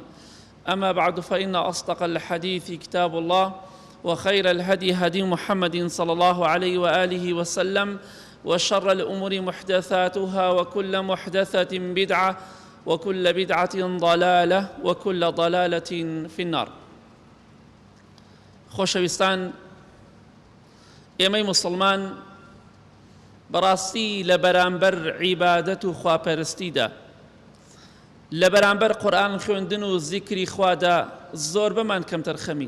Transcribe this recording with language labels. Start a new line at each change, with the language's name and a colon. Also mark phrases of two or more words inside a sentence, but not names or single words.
Arabic: أما بعد، فإن أصدق الحديث كتاب الله، وخير الهدي هدي محمد صلى الله عليه وآله وسلم، وشر الأمور محدثاتها، وكل محدثة بدعة، وكل بدعة ضلالة، وكل ضلالة في النار.
Central Kurdish: خۆشەویستان، ئێمەی مسلمان بەڕاستی لە بەرامبەر عیبادەت و خواپەرستیدا، لە بەرامبەر قورئان خوێندن و زیکری خوادا زۆر بەمان کەمتر خەمین.